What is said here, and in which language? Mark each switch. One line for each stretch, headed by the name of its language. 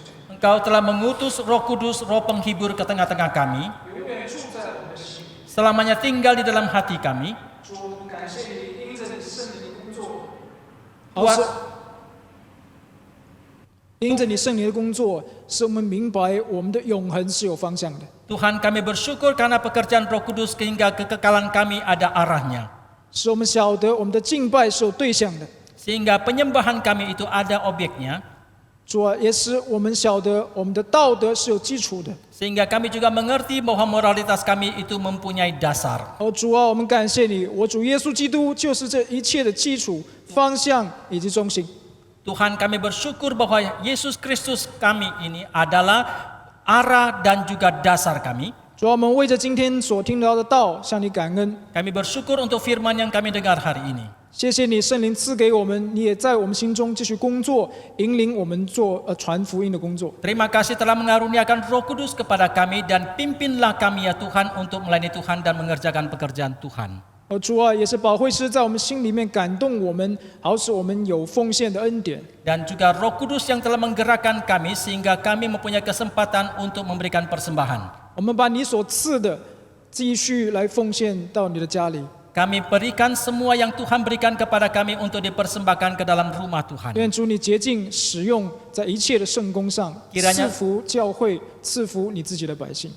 Indonesian: Engkau telah mengutus Roh Kudus, Roh Penghibur ke tengah-tengah kami. Selamanya tinggal di dalam hati kami. Tuhan,
Chinese: 因着你圣灵的工作，使我们明白我们的永恒是有方向的。
Indonesian: Tuhan, kami bersyukur karena pekerjaan Roh Kudus sehingga kekekalan kami ada arahnya.
Chinese: 使我们晓得我们的敬拜是有对象的。
Indonesian: Sehingga penyembahan kami itu ada objeknya.
Chinese: 主啊，也使我们晓得我们的道德是有基础的。
Indonesian: Sehingga kami juga mengerti bahwa moralitas kami itu mempunyai dasar.
Chinese: 主啊，我们感谢你，我主耶稣基督就是这一切的基础、方向以及中心。
Indonesian: Tuhan, kami bersyukur bahwa Yesus Kristus kami ini adalah arah dan juga dasar kami.
Chinese: 主啊，我们为着今天所听到的道向你感恩。
Indonesian: Kami bersyukur untuk firman yang kami dengar hari ini.
Chinese: 谢谢你，圣灵赐给我们，你也在我们心中继续工作，引领我们做传福音的工作。
Indonesian: Terima kasih telah mengaruniakan Roh Kudus kepada kami dan pimpinlah kami ya Tuhan untuk melayani Tuhan dan mengerjakan pekerjaan Tuhan.
Chinese: 主啊，也是保惠师在我们心里面感动我们，好使我们有奉献的恩典。
Indonesian: Dan juga Roh Kudus yang telah menggerakkan kami sehingga kami mempunyai kesempatan untuk memberikan persembahan.
Chinese: 我们把你所赐的继续来奉献到你的家里。
Indonesian: Kami berikan semua yang Tuhan berikan kepada kami untuk dipersembahkan ke dalam rumah Tuhan.
Chinese: 愿主你洁净使用在一切的圣工上，赐福教会，赐福你自己的百姓。